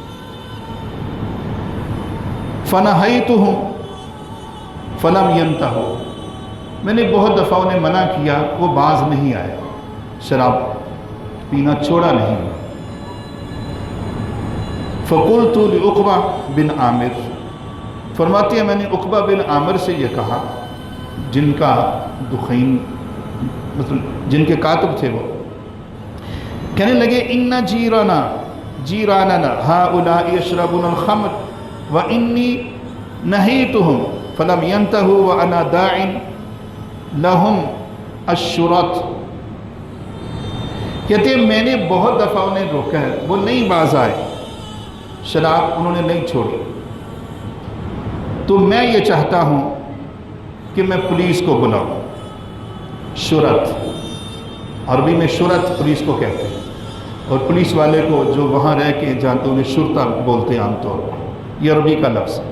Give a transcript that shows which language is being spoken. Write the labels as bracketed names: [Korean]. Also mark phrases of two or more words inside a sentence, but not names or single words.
[Arabic] فنهيتهم فلم ينتهوا, [Hindi] मैंने बहुत दफ़ा उन्हें मना किया, वो बाज नहीं आए, शराब पीना छोड़ा नहीं। [Arabic] فقلت لعقبة بن عامر, [Hindi] फरमाती है मैंने उक़बा बिन आमिर से ये कहा, जिनका दुखैन मतलब जिनके कातिब थे, वो कहने लगे [Arabic] إن جيراننا هؤلاء يشربون الخمر وإني نهيتهم فلم ينتهوا وأنا داع لهم الشرط. [Hindi] कहते मैंने बहुत दफ़ा उन्हें रोका है, वो नहीं बाज आए, शराब उन्होंने नहीं छोड़ी, तो मैं ये चाहता हूँ कि मैं पुलिस को बुलाऊँ। शुरत अरबी में शुरत पुलिस को कहते हैं, और पुलिस वाले को जो वहाँ रह के जानते उन्हें शुरता बोलते हैं आमतौर पर, ये अरबी का लफ्ज़ है।